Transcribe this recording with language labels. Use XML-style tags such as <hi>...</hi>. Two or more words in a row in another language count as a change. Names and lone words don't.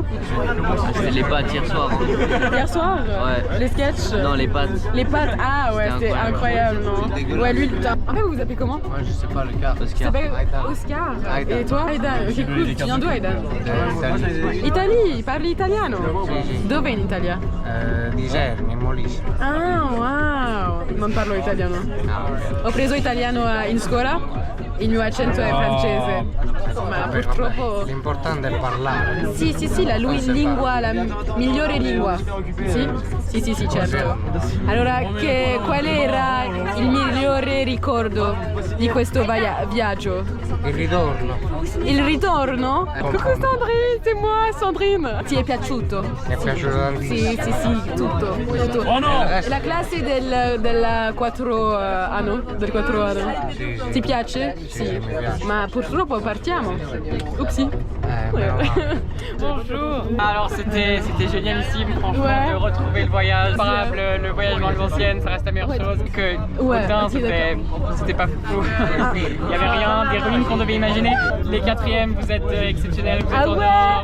<fr>Je fais les pâtes hier soir. Hier soir? Ouais. Les sketchs? Non, les pâtes. Les pâtes, ah ouais, c'était incroyable, non? Ouais, lui, en fait, vous vous appelez comment? Moi, je sais pas, le cas. Oscar. Oscar. Et toi? Aidan. Ok, cool. Tu viens d'où, Aidan? Italie,</fr> <it>parli italiano? Dove in Italia? Niger, in Molise. Ah, wow! Non parlo italiano. Ho preso italiano in scuola. Il mio accento è francese, ma purtroppo... L'importante è parlare. Sì, la lingua, la migliore lingua. Sì, certo. Allora, qual era il migliore ricordo di questo viaggio? Il ritorno. Il ritorno?</it> <fr>Coucou Sandrine, c'est moi Sandrine.</fr> <it>Ti è piaciuto? Mi è piaciuto tantissimo. Sì, tutto. Oh no! La classe del 4 anno? Del 4 anno? Sì. Ti piace? Sì, mi piace. Ma purtroppo partiamo. Oupsie.</it> <fr>Bonjour. Alors c'était génialissime franchement de retrouver le voyage. Le voyage dans les anciennes, ça reste la meilleure chose. Que Autun, c'était pas fou. Il y avait rien, des ruines qu'on devait imaginer. Les quatrièmes, vous êtes exceptionnels, vous êtes en or.</fr>